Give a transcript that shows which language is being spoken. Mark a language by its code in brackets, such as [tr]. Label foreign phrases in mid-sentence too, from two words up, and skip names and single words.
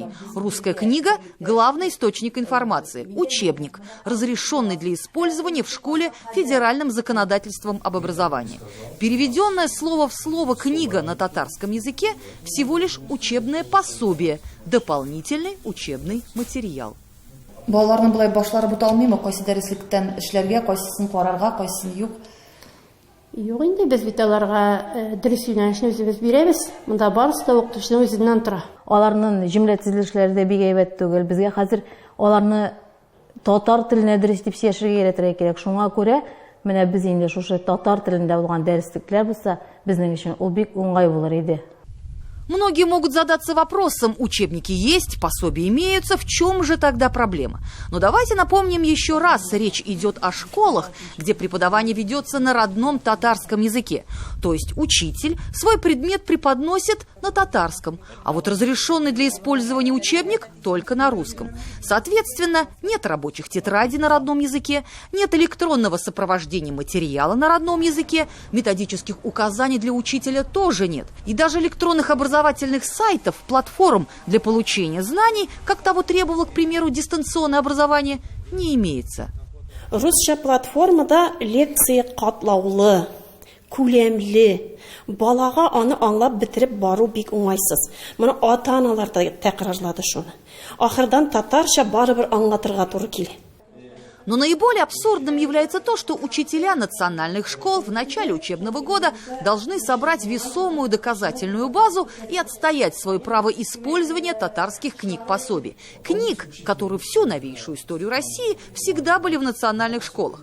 [ru] Русская книга – главный источник информации. Учебник, разрешенный для использования в школе федеральным законодательством об образовании. Переведенная слово в слово книга на татарском языке всего лишь учебное пособие, дополнительный учебный материал. [tt] Балаларның болай башлары бут алмыймы? Кайсы дәреслектән эшләргә, кайсысын карарга, кайсын юк? Юк инде, без бит аларга дөрес юнәлешне үзебез бирәбез. Монда барысы да укытучының үзеннән тора. Аларның җөмлә төзелешләре дә бик әйбәт түгел. Безгә хәзер аларны татар теленә дөрес дип сөйләшергә өйрәтергә кирәк. Шуңа күрә менә без инде шушы татар телендә булган дәреслекләр булса, безнең өчен ул бик уңай булыр иде. [ru] Многие могут задаться вопросом: учебники есть, пособия имеются, в чем же тогда проблема? Но давайте напомним еще раз, речь идет о школах, где преподавание ведется на родном татарском языке. То есть учитель свой предмет преподносит на татарском, а вот разрешенный для использования учебник только на русском. Соответственно, нет рабочих тетрадей на родном языке, нет электронного сопровождения материала на родном языке, методических указаний для учителя тоже нет. И даже электронных образовательных сайтов, платформ для получения знаний, как того требовало, к примеру, дистанционное образование, не имеется. [tt] Русча платформада лекция катлаулы, күләмле. Балага аны аңлап бетереп бару бик уңайсыз. Моны ата-аналар да тәкрарлады шуны. Ахырдан татарча барыбер аңлатырга туры килә. [ru] Но наиболее абсурдным является то, что учителя национальных школ в начале учебного года должны собрать весомую доказательную базу и отстоять свое право использования татарских книг-пособий. Книг, которые всю новейшую историю России всегда были в национальных школах.